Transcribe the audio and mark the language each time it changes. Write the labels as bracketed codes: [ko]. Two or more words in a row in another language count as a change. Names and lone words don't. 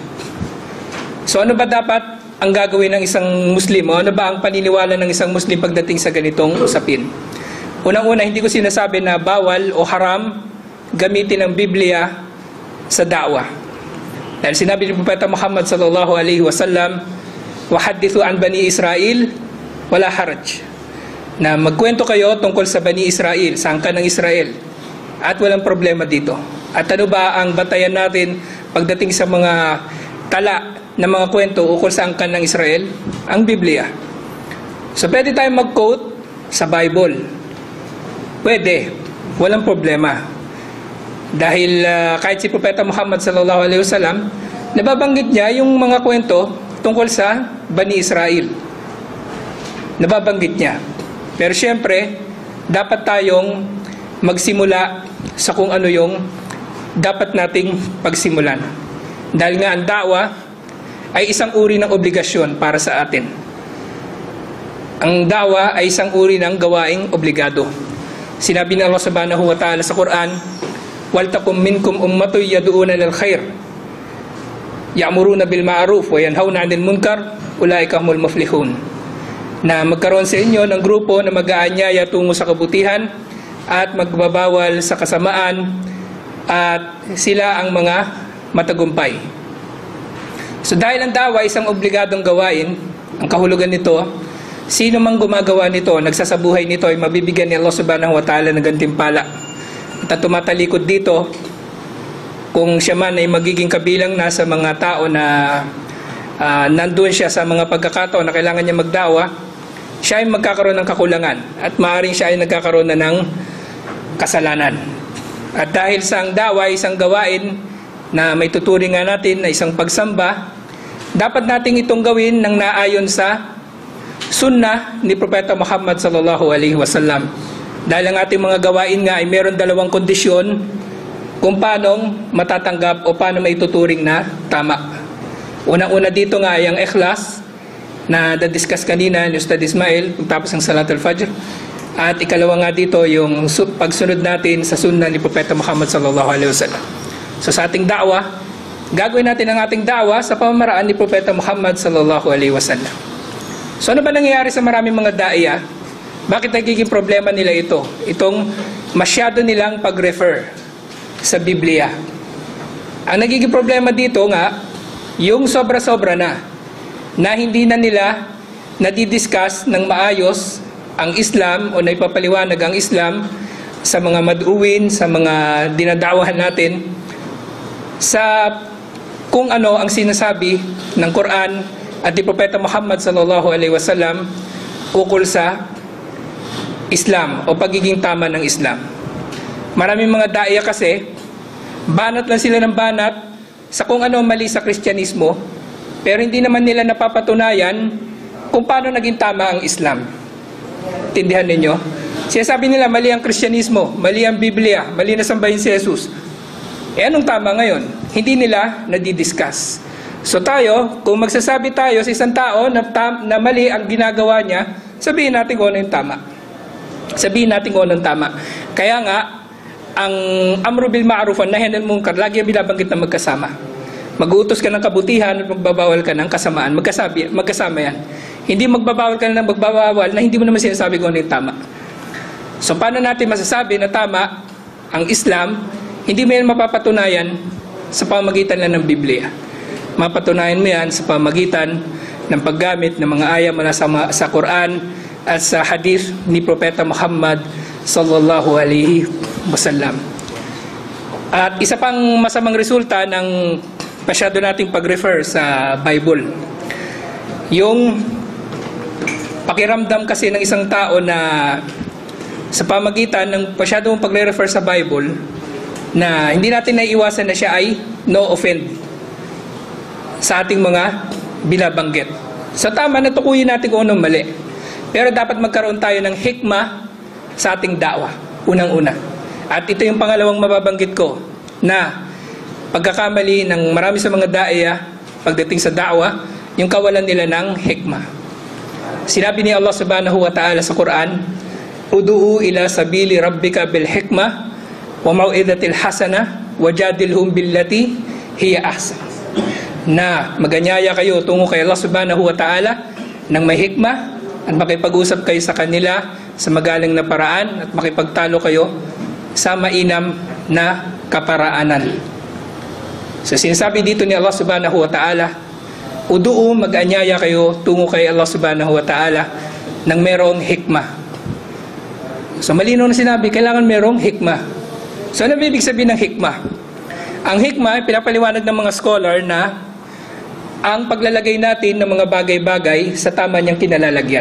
[tl] So ano ba dapat ang gagawin ng isang Muslim? O ano ba ang paniniwala ng isang Muslim pagdating sa ganitong usapin? Unang-una, hindi ko sinasabi na bawal o haram gamitin ang Biblia sa da'wa. Dahil sinabi ni Propeta Muhammad [ar] صلى الله عليه وسلم, "وحدثوا عن بني إسرائيل ولا حرج." [tl] Na magkwento kayo tungkol sa Bani Israel, sa angkan ng Israel. At walang problema dito. At ano ba ang batayan natin pagdating sa mga tala na mga kwento ukol sa angkan ng Israel? Ang Biblia. So pwede tayong mag-quote sa Bible. Pwede. Walang problema. Dahil kahit si Propeta Muhammad [ar] صلى الله عليه وسلم, [tl] nababanggit niya yung mga kwento tungkol sa Bani Israel. Nababanggit niya. Pero syempre, dapat tayong magsimula sa kung ano yung dapat nating pagsimulan. Dahil nga ang da'wa ay isang uri ng obligasyon para sa atin. Ang da'wa ay isang uri ng gawaing obligado. Sinabi ng Allah [ar] سبحانه وتعالى [tl] sa Quran, [ar] "ولتكن منكم أمة يدعون إلى الخير يأمرون بالمعروف وينهون عن المنكر أولئك هم المفلحون." [tl] Na magkaroon sa inyo ng grupo na mag-aanyaya tungo sa kabutihan at magbabawal sa kasamaan, at sila ang mga matagumpay. So dahil ang da'wa isang obligadong gawain, ang kahulugan nito, sino mang gumagawa nito, nagsasabuhay nito, ay mabibigyan ni Allah [ar] سبحانه وتعالى [tl] ng gantimpala. At tumatalikod dito, kung siya man ay magiging kabilang na sa mga tao na nandun siya sa mga pagkakataon na kailangan niya magdawa, siya ay magkakaroon ng kakulangan at maaaring siya ay nagkakaroon na ng kasalanan. At dahil sa ang dawa ay isang gawain na may tuturing nga natin na isang pagsamba, dapat nating itong gawin ng naayon sa sunnah ni Propeta Muhammad [ar] صلى الله عليه وسلم. [tl] Dahil ang ating mga gawain nga ay meron dalawang kondisyon kung paano matatanggap o paano may tuturing na tama. Unang-una dito nga ay ang ikhlas na na-discuss kanina ni Ustad Ismail pagtapos ng [ar] صلاة الفجر. [tl] At ikalawa nga dito yung pagsunod natin sa sunnah ni Propeta Muhammad [ar] صلى الله عليه وسلم. [tl] So sa ating da'wa, gagawin natin ang ating da'wa sa pamamaraan ni Propeta Muhammad [ar] صلى الله عليه وسلم. [tl] So ano ba nangyayari sa maraming mga da'iya? Bakit nagiging problema nila ito? Itong masyado nilang pag-refer sa Biblia. Ang nagiging problema dito nga, yung sobra-sobra na hindi na nila nadidiscuss ng maayos ang Islam o naipapaliwanag ang Islam sa mga mad'uwin, sa mga dinadawahan natin, sa kung ano ang sinasabi ng Quran at ni Propeta Muhammad [ar] صلى الله عليه وسلم [tl] ukol sa Islam o pagiging tama ng Islam. Maraming mga da'iya kasi, banat lang sila ng banat sa kung ano mali sa Kristyanismo, pero hindi naman nila napapatunayan kung paano naging tama ang Islam. Tindihan ninyo? Sinasabi nila mali ang Kristyanismo, mali ang Biblia, mali na sambahin si Jesus. Anong tama ngayon? Hindi nila nadidiscuss. So tayo, kung magsasabi tayo sa isang tao na mali ang ginagawa niya, sabihin natin kung ano yung tama. Sabihin natin kung ano yung tama. Kaya nga, ang [ar] أمر بالمعروف والنهي عن المنكر, [tl] lagi ang binabanggit na magkasama. Mag-uutos ka ng kabutihan at magbabawal ka ng kasamaan. Magkasama yan. Hindi magbabawal ka ng magbabawal na hindi mo naman sinasabi kung ano yung tama. So paano natin masasabi na tama ang Islam? Hindi mo yan mapapatunayan sa pamamagitan lang ng Biblia. Mapatunayan mo yan sa pamamagitan ng paggamit ng mga aya mula sa Quran at sa hadith ni Propeta Muhammad [ar] صلى الله عليه وسلم. [tl] At isa pang masamang resulta ng masyado nating pag-refer sa Bible, yung pakiramdam kasi ng isang tao na sa pamagitan ng masyado mong pag-refer sa Bible, na hindi natin naiiwasan na siya ay no offend sa ating mga binabanggit. So tama na tukuyin natin kung anong mali. Pero dapat magkaroon tayo ng hikmah sa ating da'wa, unang-una. At ito yung pangalawang mababanggit ko, na pagkakamali ng marami sa mga da'iya pagdating sa da'wa, yung kawalan nila ng hikmah. Sinabi ni Allah [ar] سبحانه وتعالى [tl] sa Quran, [ar] "ادع إلى سبيل ربك بالحكمة والموعظة الحسنة وجادلهم بالتي هي أحسن." [tl] Na maganyaya kayo tungo kay Allah [ar] سبحانه وتعالى [tl] ng may hikmah at makipag-usap kayo sa kanila sa magaling na paraan at makipagtalo kayo sa mainam na kaparaanan. So sinasabi dito ni Allah [ar] سبحانه وتعالى, [tl] ud'u, mag-anyaya kayo tungo kay Allah [ar] سبحانه وتعالى [tl] ng merong hikmah. So malinaw na sinabi, kailangan merong hikmah. So ano ibig sabihin ng hikmah? Ang hikmah, pinapaliwanag ng mga scholar na ang paglalagay natin ng mga bagay-bagay sa tama niyang kinalalagyan.